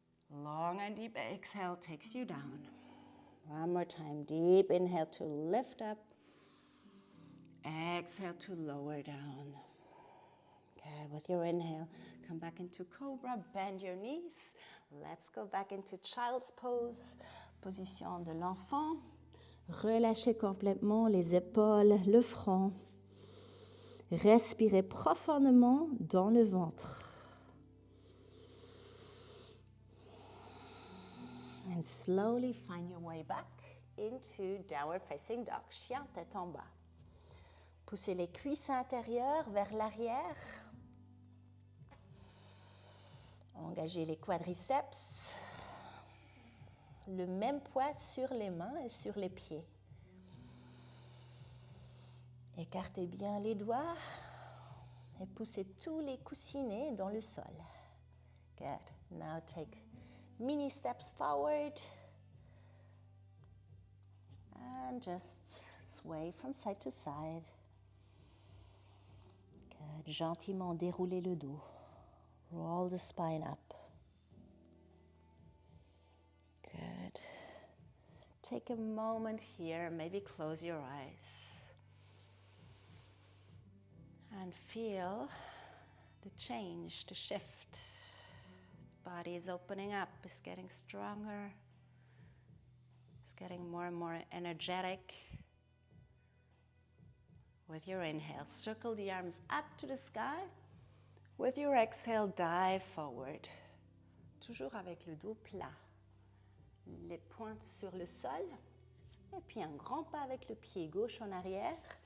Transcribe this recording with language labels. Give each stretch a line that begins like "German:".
English: Long and deep exhale takes you down. One more time. Deep inhale to lift up. Exhale to lower down. Okay, with your inhale, come back into cobra. Bend your knees. Let's go back into child's pose.
French: Position de l'enfant. Relâchez complètement les épaules, le front. Respirez profondément dans le ventre.
English: And slowly find your way back into downward facing dog.
French: Chien tête en bas. Poussez les cuisses intérieures vers l'arrière. Engagez les quadriceps. Le même poids sur les mains et sur les pieds. Écartez bien les doigts et poussez tous les coussinets dans le sol.
English: Good. Now take mini steps forward and just sway from side to side. Good.
French: Gentiment déroulez le dos.
English: Roll the spine up. Good. Take a moment here, maybe close your eyes. And feel the change, the shift. Body is opening up, it's getting stronger. It's getting more and more energetic. With your inhale, circle the arms up to the sky. With your exhale, dive forward.
French: Toujours avec le dos plat. Les pointes sur le sol. Et puis un grand pas avec le pied gauche en arrière.